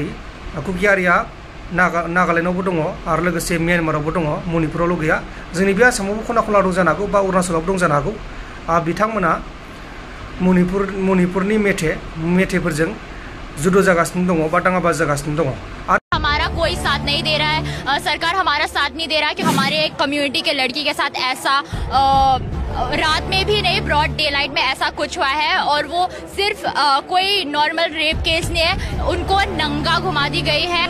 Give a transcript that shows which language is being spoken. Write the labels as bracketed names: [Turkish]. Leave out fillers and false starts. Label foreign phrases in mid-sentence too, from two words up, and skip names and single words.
[Bodo] कुकी हारिया नागालेण्डआवबो दङ आरो लोगोसे म्यानमारावबो दङ, मणिपुरावल' गैया। जोंनि बे आसामावबो खना खनला दं जानो हागौ, बा अरुणाचलावबो दं जानो हागौ। बिथांमोना मणिपुरनि मेथेफोरजों जुद' जागासिनो दङ बा दाङाबाजि जागासिनो दङ। [Hindi] हमारा कोई साथ नहीं दे रहा है, सरकार हमारा साथ नहीं दे रहा कि हमारे एक कम्युनिटी के लड़की के साथ ऐसा रात में भी नहीं, [English] broad day light [Hindi] में ऐसा कुछ हुआ है। और वो सिर्फ कोई [English] normal rape case [Hindi] नहीं है, उनको नंगा घुमा दी गई है।